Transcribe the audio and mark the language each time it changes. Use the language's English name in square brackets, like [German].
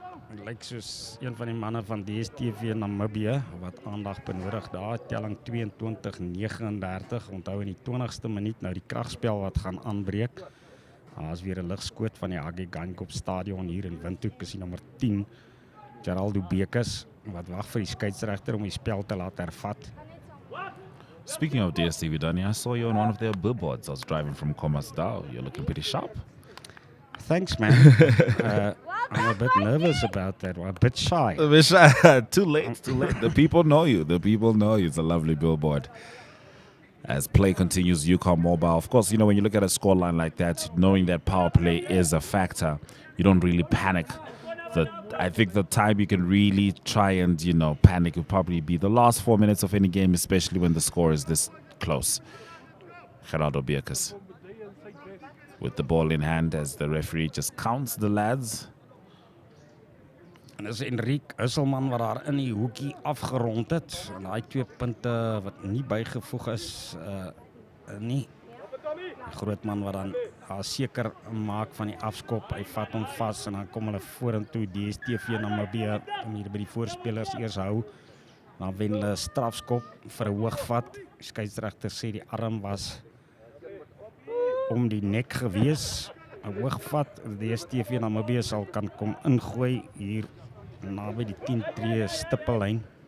[Afrikaans] Dit lyk soos een van die manne van DSTV Namibië wat aandag benodig daar, telling 22-39. Onthou in die 20ste minuut nou die kragspel wat gaan aanbreek. Daar is weer 'n ligskoot van die Hage Geingob Stadion hier in Windhoek, is die nommer 10, Geraldo Bekes, wat wag vir die skeieregter om die spel te laat hervat. [English] Speaking of DSTV, Danny, I saw you on one of their billboards. I was driving from Khomasdal. You're looking pretty sharp. Thanks, man. I'm a bit nervous about that. I'm a bit shy. Too late. The people know you. The people know you. It's a lovely billboard. As play continues, Ucom Mobile. Of course, when you look at a scoreline like that, knowing that power play is a factor, you don't really panic. I think the time you can really try and, panic would probably be the last 4 minutes of any game, especially when the score is this close. Geraldo Bekes with the ball in hand as the referee just counts the lads. [Afrikaans] En dis Enrique Husselman wat daar in die hoekie afgerond het. En daai 2 punte wat nie bygevoeg is nie. Die groot man wat dan seker maak van die afskop. Hy vat hom vas en dan kom hulle vorentoe. DSTV Namibië om hier by die voorspelers eers hou. Dan wen hulle strafskop vir 'n hoogvat. Die skeieregter sê die arm was om die nek gewees. 'n Hoogvat. DSTV Namibië sal kan kom ingooi hier naby die 10 tree stippellyn.